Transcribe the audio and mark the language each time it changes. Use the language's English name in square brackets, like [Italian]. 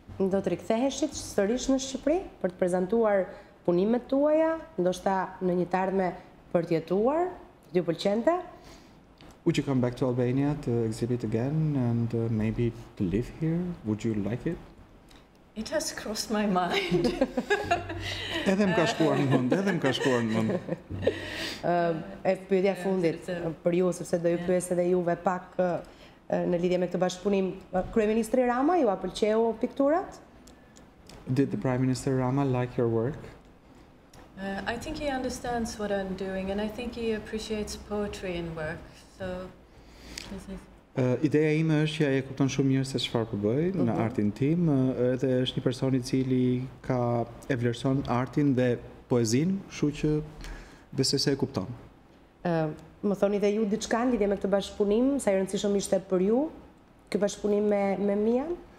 [Albanian] Do të riktheheshit sërish në Shqipëri për të prezantuar punimet tuaja, ndoshta në një të ardhme për të jetuar, ju pëlqente? [English] Would you come back to Albania to exhibit again and maybe to live here? Would you like it? It has crossed my mind. [Albanian] Edhe më ka shkuar në mend, E pyetja fundit për ju, sepse do ju pyes edhe juve pak në lidhje me këtë bashkëpunim. Kryeministri Rama, ju a pëlqeu pikturat? [English] Did the Prime Minister Rama like your work? I think he understands what I'm doing, and I think he appreciates poetry in work. So, [Albanian] ideja ime është që ai e kupton shumë mirë se çfarë po bëj në artin tim, edhe është një person I cili e vlerëson artin dhe poezinë, kështu që besoj se e kupton. Më thoni dhe ju diçka në lidhje me këtë bashkëpunim, sa I rëndësishëm ishte për ju ky bashkëpunim me Mian?